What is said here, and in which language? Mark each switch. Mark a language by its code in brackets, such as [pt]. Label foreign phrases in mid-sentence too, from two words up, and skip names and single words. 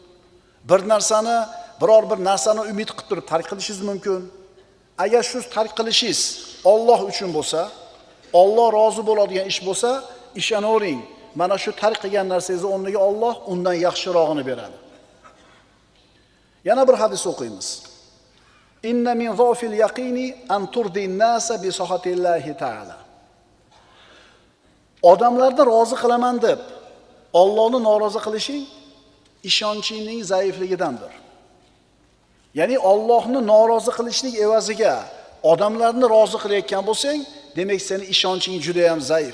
[uz] Biror bir narsani umid qilib turib tark qilishingiz mumkin. Agar shu tark qilishingiz Alloh uchun bo'lsa, Alloh rozi bo'ladigan ish bo'lsa, ishonavering, mana shu tark qilgan narsangizni o'rniga Alloh undan yaxshirog'ini beradi. Yana bir hadis o'qiymiz. [ar] إن من ضعف اليقين أن ترضي الناس بسخط الله تعالى. [uz] Odamlarni rozi qilaman deb Allohni norozi qilishing ishonchingning zaifligidandir. Ya'ni Allohni norozi qilishlik evaziga odamlarni rozi qilayotgan bo'lsang, demak seni ishonching juda ham zaif.